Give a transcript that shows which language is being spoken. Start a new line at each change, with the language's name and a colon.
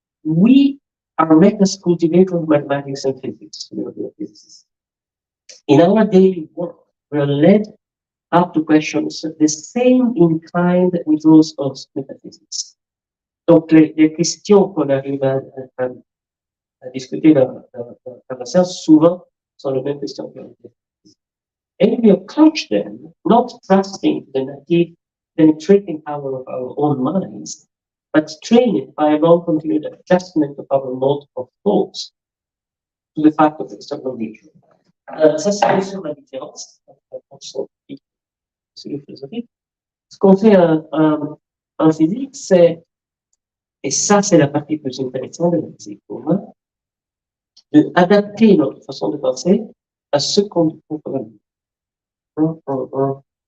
English: We are makers cultivators of mathematics and physics. In our daily work, we are led up to questions the same in kind with those of metaphysics.
French: Donc, les questions qu'on arrive à discuter dans la science, souvent, sont les mêmes questions que les physiques.
English: And we approach them not trusting the native penetrating power of our own minds, but train it by a long continued adjustment of our mode of thoughts to the fact of external nature.
French: Ça, c'est bien sûr la différence entre le philosophique. Ce qu'on fait en physique, c'est, et ça, c'est la partie plus intéressante de la physique pour moi, d'adapter notre façon de penser à ce qu'on trouve vraiment.